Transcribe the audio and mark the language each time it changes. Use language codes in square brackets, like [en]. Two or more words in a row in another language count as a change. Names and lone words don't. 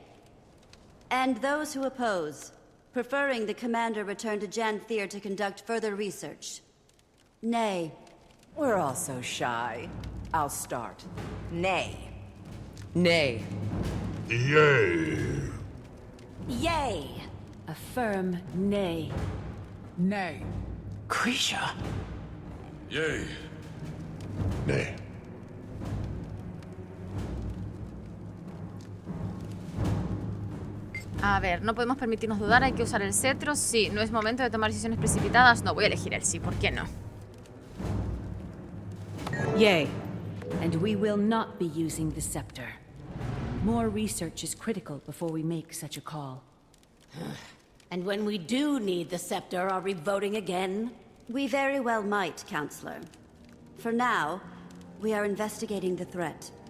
[en] And those who oppose, preferring the commander return to Janthir to conduct further research, nay. We're all so shy. I'll start. Nay. Nay. Yay. Yay! A firm nay. Nay. Grisha. Yay. Nay. [es] A ver, no podemos permitirnos dudar, hay que usar el cetro. Sí, no es momento de tomar decisiones precipitadas. No, voy a elegir el sí, ¿por qué no? [en] Yay. And we will not be using the scepter. More research is critical before we make such a call. And when we do need the scepter, are we voting again? We very well might, Counselor. For now, we are investigating the threat.